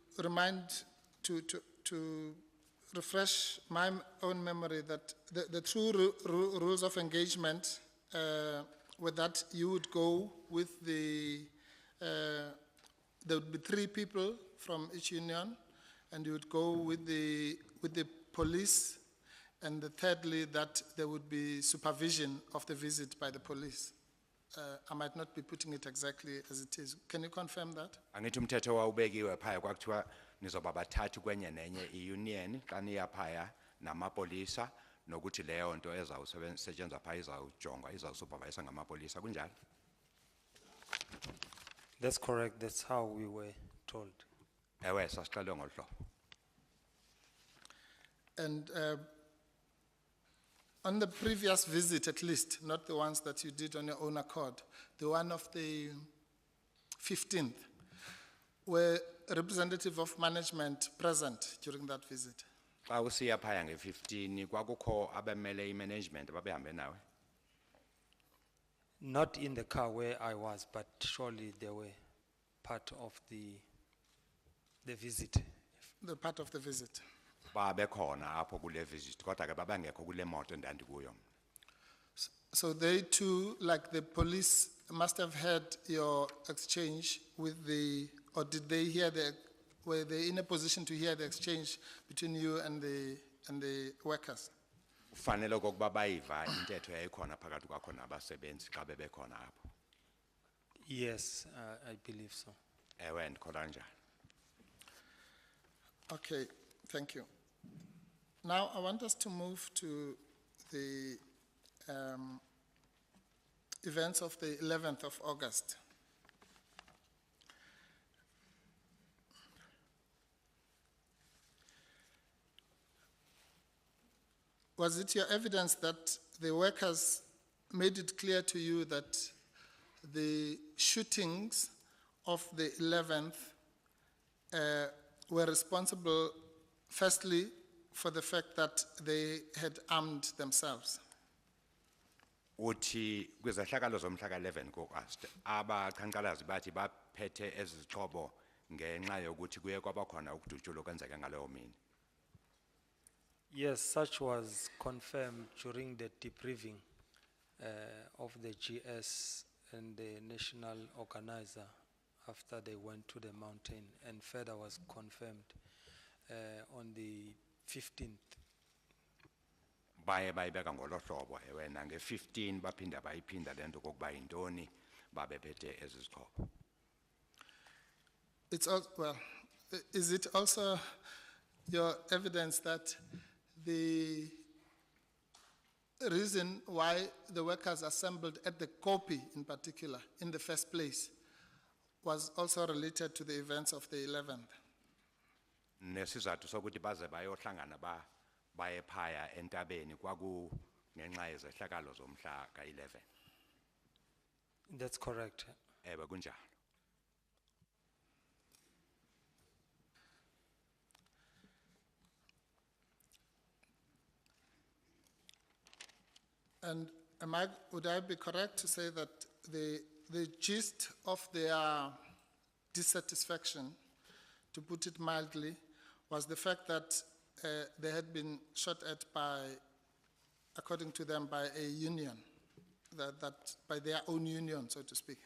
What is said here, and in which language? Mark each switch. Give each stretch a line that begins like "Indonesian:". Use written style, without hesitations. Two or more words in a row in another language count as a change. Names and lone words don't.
English: to refresh my own memory that the true rules of engagement were that you would go with there would be 3 people from each union, and you would go with the police And thirdly, that there would be supervision of the visit by the police. I might not be putting it exactly as it is. Can you confirm that?
Xhosa: Angithi umthetho wawubekiwe phaya kwakuthiwa nizoba bathathu kwenye nenye iunion xa niya phaya namapolisa nokuthi leyo nto ezawusetshenzwa phaya izawujongwa izawusupervisa ngamapolisa kunjalo.
English: That's correct, that's how we were told.
Xhosa: Ewe sasixelwe ngolu hlobo.
English: And on the previous visit, at least, not the ones that you did on your own accord, the one of the 15th, were representative of management present during that visit?
Xhosa: Xa usiya phaya nge-15 kwakukho abemele i-management ababehambe nawe.
English: Not in the car where I was, but surely they were part of the visit. The part of the visit.
Xhosa: Babekhona apho kule visit kodwa ke babengekho kule moto endandikuyo.
English: So they too, like the police, must have had your exchange with the, or did they hear were they in a position to hear the exchange between you and the workers?
Xhosa: Ufanele kokuba bayiva intetho yayikhona phakathi kwakho nabasebenzi xa bebekhona apho.
English: Yes, I believe so.
Xhosa: Ewe ndikholwa njalo.
English: Okay, thank you. Now I want us to move to the events of the 11th of August. Was it your evidence that the workers made it clear to you that the shootings of the 11th were responsible, firstly, for the fact that they had armed themselves?
Xhosa: Uthi kwizehlakalo zomhla ka-11 ku-August abaqhankqalazi bathi baphethe ezixhobo ngenxa yokuthi kuye kwabakhona ukudutshulwa okwenzeka ngaleyo mini.
English: Yes, such was confirmed during the debriefing of the GS and the national organizer after they went to the mountain, and further was confirmed on the 15th.
Xhosa: Baye bayibeka ngolo hlobo ewe nange-15 baphinda bayiphinda le nto kokuba yintoni babephethe ezi zixhobo.
English: It's also, well, is it also your evidence that the reason why the workers assembled at the Kopi in particular, in the first place, was also related to the events of the 11th?
Xhosa: Nesizathu sokuthi baze bayohlangana baye phaya entabeni kwaku ngenxa yezehlakalo zomhla ka-11.
English: That's correct.
Xhosa: Ewe kunjalo.
English: And would I be correct to say that the gist of their dissatisfaction, to put it mildly, was the fact that they had been shot at by, according to them, by a union, that by their own union, so to speak?